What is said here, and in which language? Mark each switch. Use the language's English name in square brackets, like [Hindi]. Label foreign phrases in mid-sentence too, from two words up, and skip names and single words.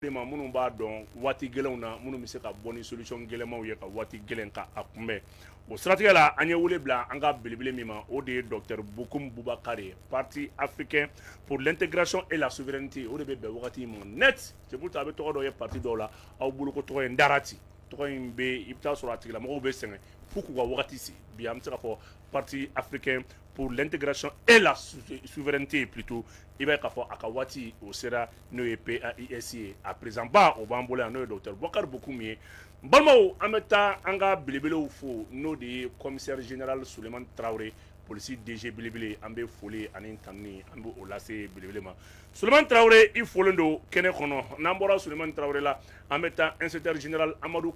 [Bambara] ma minnu b'a dɔn waati gɛlɛnw na minnu bɛ se ka bɔ ni solution gɛlɛnmaw ye ka waati gɛlɛn ka a kunbɛn o siratigɛ la an ye wele bila an ka belebele min ma o de ye Dr Bokoum Boubakary Parti africain pour l'intégration et la souveraineté o de bɛ bɛn wagati ma [French] net c'est pourquoi [Bambara] a bɛ tɔgɔ dɔ ye parti dɔw la aw bolo ko tɔgɔ ye Ndarati tɔgɔ in bɛ i bɛ taa sɔrɔ a tigilamɔgɔw bɛ sɛgɛn fo k'u ka wagati se bi an bɛ se ka fɔ Parti africain pour l'intégration et la souveraineté plutôt i b'a ye k'a fɔ a ka waati o sera n'o ye PAIS ye a président ba o b'an bolo yan n'o ye Dr Boubakary Bokoum ye n balimaw an bɛ taa an ka belebelew fo n'o de ye [French] commissaire général [Bambara] Souleymane Traoré polisi DG belebele an bɛ foli ani tanuni an bɛ o lase belebele ma Souleymane Traoré i folen don kɛnɛ kɔnɔ n'an bɔra Souleymane Traoré la an bɛ taa [French] inspecteur général [Bambara] Amadou